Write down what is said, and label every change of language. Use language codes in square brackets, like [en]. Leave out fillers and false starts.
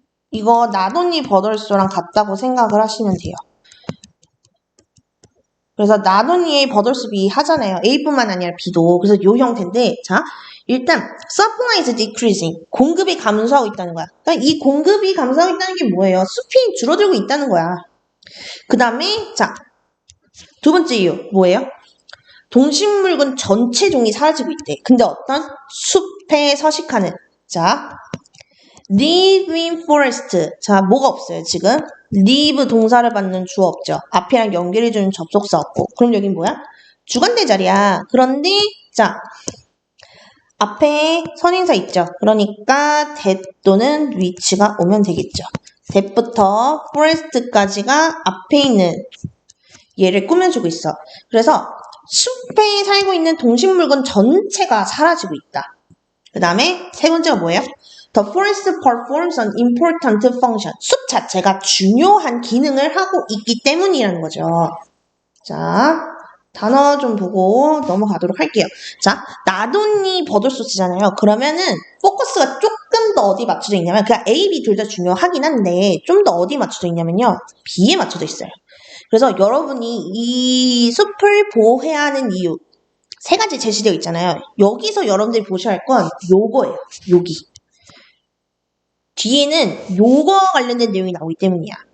[ko] 이거 not only but also랑 같다고 생각을 하시면 돼요. 그래서 not only A but also B 하잖아요. A뿐만 아니라 B도. 그래서 요 형태인데 자 일단 [en] supply is decreasing [ko] 공급이 감소하고 있다는 거야. 그러니까 이 공급이 감소하고 있다는 게 뭐예요? 숲이 줄어들고 있다는 거야. 그 다음에 자 두 번째 이유 뭐예요? 동식물군 전체 종이 사라지고 있대. 근데 어떤 숲에 서식하는 자 [en] live in forest [ko] 자 뭐가 없어요 지금? live 동사를 받는 주어 없죠. 앞이랑 연결해주는 접속사 없고 그럼 여긴 뭐야? 주관대절이야. 그런데 자 앞에 선행사 있죠. 그러니까 that 또는 which가 오면 되겠죠. that부터 forest까지가 앞에 있는 얘를 꾸며주고 있어. 그래서 숲에 살고 있는 동식물군 전체가 사라지고 있다. 그 다음에 세 번째가 뭐예요? [en] The forest performs an important function. [ko] 숲 자체가 중요한 기능을 하고 있기 때문이라는 거죠. 자, 단어 좀 보고 넘어가도록 할게요. 자, not only but also잖아요. 그러면은 포커스가 조금 더 어디 맞춰져 있냐면 그냥 A, B 둘 다 중요하긴 한데 좀 더 어디 맞춰져 있냐면요. B에 맞춰져 있어요. 그래서 여러분이 이 숲을 보호해야 하는 이유 세 가지 제시되어 있잖아요. 여기서 여러분들이 보셔야 할 건 요거예요. 여기. 뒤에는 요거 관련된 내용이 나오기 때문이야.